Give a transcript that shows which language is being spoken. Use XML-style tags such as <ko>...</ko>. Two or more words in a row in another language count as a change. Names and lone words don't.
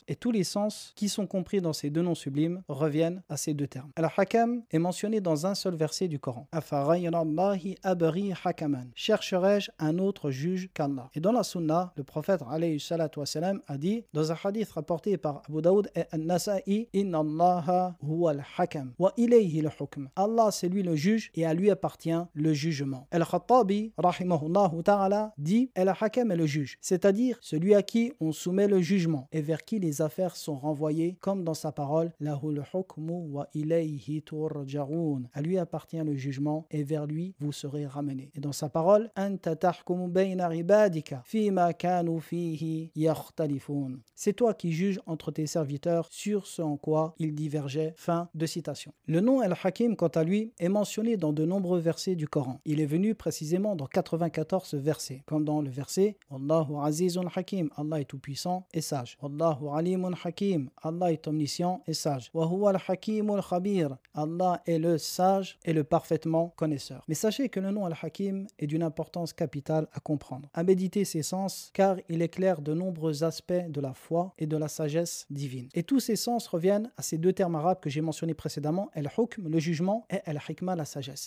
<fr>Et tous les sens qui sont compris dans ces deux noms sublimes reviennent à ces deux termes. Al-Hakam est mentionné dans un seul verset du Coran.</fr> <ar>أفغير الله أبتغي حكما.</ar> <fr>Chercherai-je un autre juge qu'Allah? Et dans la Sunna, le prophète</fr> <ar>عليه الصلاة والسلام</ar> <fr>a dit dans un hadith rapporté par Abu Daoud et An-Nasa'i:</fr> <ar>إن الله هو الحكم وإليه الحكم.</ar> <fr>Allah c'est lui le juge et à lui appartient le jugement. Al-Khattabi</fr> <ar>رحمه الله تعالى</ar> <fr>dit: Al-Hakam est le juge, c'est-à-dire celui à qui on soumet le jugement et vers qui les affaires sont renvoyées, comme dans sa parole:</fr> <ar>له الحكم وإليه ترجعون.</ar> <fr>À lui appartient le jugement et vers lui vous serez ramenés. Et dans sa parole:</fr> <ar>أنت تحكم بين عبادك فيما كانوا فيه يختلفون.</ar> <fr>C'est toi qui juges entre tes serviteurs sur ce en quoi ils divergeaient. Fin de citation. Le nom Al-Hakim, quant à lui, est mentionné dans de nombreux versets du Coran. Il est venu précisément dans 94 versets, comme dans le verset:</fr> <ar>والله عزيز حكيم,</ar> <fr>Allah est tout-puissant et sage.</fr> <ar>والله عليم حكيم,</ar> <fr>Allah est omniscient et sage.</fr> <ar>وهو الحكيم الخبير,</ar> <fr>Allah est le sage et le parfaitement connaisseur. Mais sachez que le nom Al-Hakim est d'une importance capitale à comprendre, à méditer ses sens, car il éclaire de nombreux aspects de la foi et de la sagesse divine. Et tous ces sens reviennent à ces deux termes arabes que j'ai mentionnés précédemment, Al-Hukm, le jugement, et Al-Hikma, la sagesse.</fr>